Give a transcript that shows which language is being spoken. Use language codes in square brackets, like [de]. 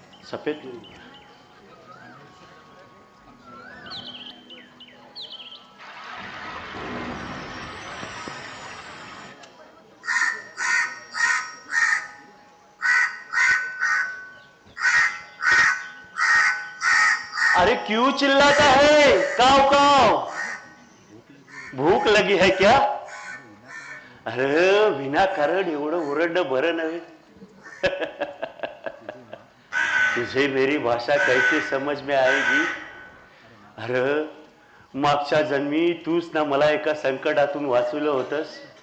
[hi] सफेद अरे क्यों चिल्लाता है? काव काव, भूक लगी है क्या? [mr] अरे विनाकारण एवढं ओरडणं बरं नव्हे. [hi] तुझे मेरी भाषा कैसे समझ में आएगी? [mr] अरे मागच्या जन्मी तूच ना मला एका संकटातून वाचवलं होतंस.